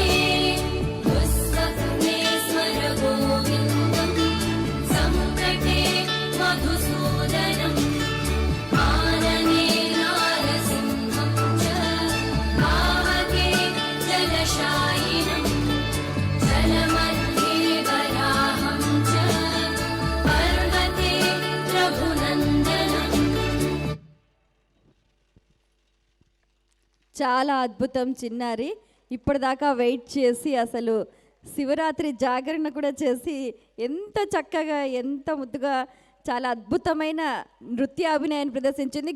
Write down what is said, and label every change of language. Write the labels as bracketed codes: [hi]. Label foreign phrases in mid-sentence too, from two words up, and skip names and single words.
[sa] दुःस्वप्ने स्मर गोविन्दं सम्कटे मधुसूदनम् आनने नारसिंहं च पावके जलशायिनं जलमध्ये वराहं च पर्वते रघुनन्दनम् [te] చాలా అద్భుతం చిన్నారి. ఇప్పటిదాకా వెయిట్ చేసి అసలు శివరాత్రి జాగరణ కూడా చేసి ఎంత చక్కగా ఎంత ముద్దుగా చాలా అద్భుతమైన నృత్యాభినయాన్ని ప్రదర్శించింది.